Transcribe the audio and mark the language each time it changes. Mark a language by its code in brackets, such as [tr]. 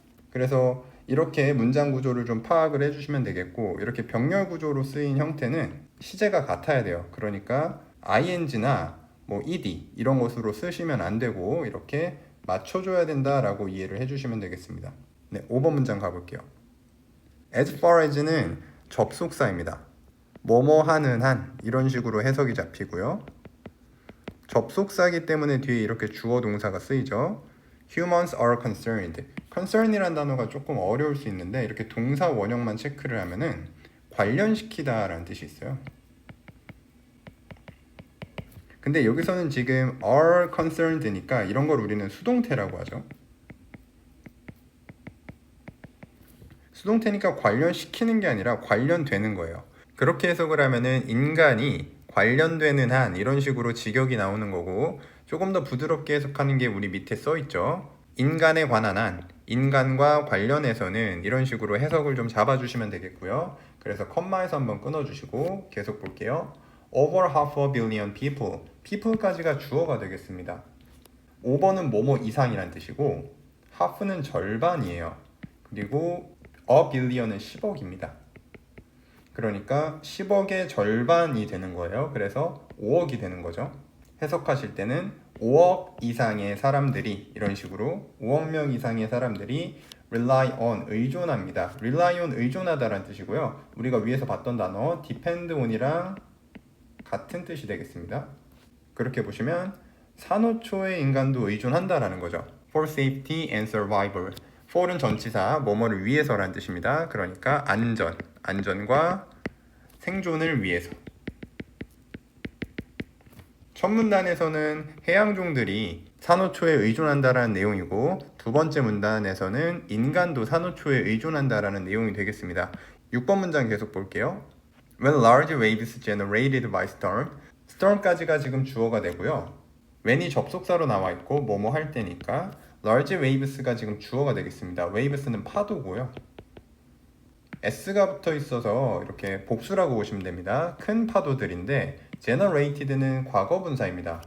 [ko] 그래서 이렇게 문장 구조를 좀 파악을 해주시면 되겠고 이렇게 병렬 구조로 쓰인 형태는 시제가 같아야 돼요. 그러니까 ing나 뭐 ed 이런 것으로 쓰시면 안 되고 이렇게 맞춰줘야 된다라고 이해를 해주시면 되겠습니다. 네, 5번 문장 가볼게요. as far as는 접속사입니다. 뭐뭐 하는 한 이런 식으로 해석이 잡히고요. 접속사이기 때문에 뒤에 이렇게 주어 동사가 쓰이죠. [en] Humans are concerned. [ko] concern이라는 단어가 조금 어려울 수 있는데 이렇게 동사 원형만 체크를 하면은 관련시키다 라는 뜻이 있어요. 근데 여기서는 지금 are concerned니까 이런 걸 우리는 수동태라고 하죠. 수동태니까 관련시키는 게 아니라 관련되는 거예요. 그렇게 해석을 하면은 인간이 관련되는 한 이런 식으로 직역이 나오는 거고 조금 더 부드럽게 해석하는 게 우리 밑에 써 있죠. 인간에 관한 한, 인간과 관련해서는 이런 식으로 해석을 좀 잡아주시면 되겠고요. 그래서 컴마에서 한번 끊어주시고 계속 볼게요. [en] Over half a billion people. [ko] people까지가 주어가 되겠습니다. 5번은 뭐뭐 이상이란 뜻이고 half는 절반이에요. 그리고 a billion은 10억입니다. 그러니까 10억의 절반이 되는 거예요. 그래서 5억이 되는 거죠. 해석하실 때는 5억 이상의 사람들이 이런 식으로 5억 명 이상의 사람들이 rely on 의존합니다. rely on 의존하다라는 뜻이고요. 우리가 위에서 봤던 단어 depend on이랑 같은 뜻이 되겠습니다. 그렇게 보시면 산호초에 인간도 의존한다라는 거죠. [en] for safety and survival. [ko] for은 전치사 뭐뭐를 위해서라는 뜻입니다. 그러니까 안전, 안전과 생존을 위해서. 첫 문단에서는 해양종들이 산호초에 의존한다라는 내용이고 두 번째 문단에서는 인간도 산호초에 의존한다라는 내용이 되겠습니다. 6번 문장 계속 볼게요. [en] When large waves generated by storm. [ko] storm까지가 지금 주어가 되고요. when이 접속사로 나와 있고 뭐뭐 할 때니까 large waves가 지금 주어가 되겠습니다. waves는 파도고요. s가 붙어 있어서 이렇게 복수라고 보시면 됩니다. 큰 파도들인데 generated는 과거분사입니다.